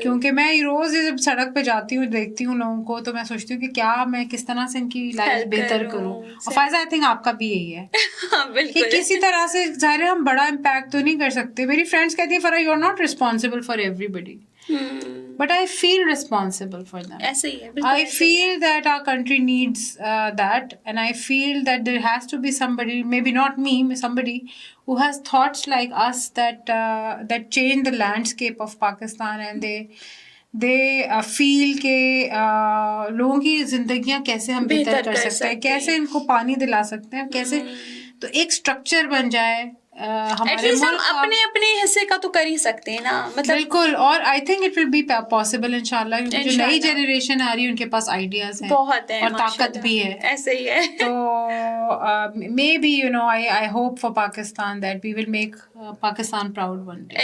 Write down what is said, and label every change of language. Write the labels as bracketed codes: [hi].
[hi] क्योंकि मैं रोज़ जब सड़क पे जाती हूँ, देखती हूँ लोगों को, तो मैं सोचती हूँ कि क्या मैं किस तरह से इनकी लाइफ बेहतर करूँ। और फायजा, [en] I think [hi] आपका भी यही है कि किसी तरह से, ज़ाहिर है हम बड़ा इम्पैक्ट तो नहीं कर सकते। मेरी फ्रेंड्स कहती है, [en] Farah, you are not responsible for everybody, but I feel responsible for them. [hi] ऐसे ही है, [en] I feel that our country needs that, and I feel that there has to be somebody, maybe not me, somebody who has thoughts like us that that change the landscape of Pakistan, and they feel [hi] के लोगों की जिंदगियां कैसे हम बेहतर कर सकते हैं, कैसे इनको पानी दिला सकते हैं, कैसे तो एक स्ट्रक्चर बन जाए। हमारे हम अपने अपने हिस्से का तो कर ही सकते हैं ना, मतलब बिल्कुल। और [en] I think it will be possible [hi] इंशाल्लाह, क्योंकि जो नई जनरेशन आ रही है उनके पास आइडियाज हैं, बहुत है, और ताकत भी है। ऐसे ही है। [en] तो maybe I hope for Pakistan that we will make Pakistan proud one day,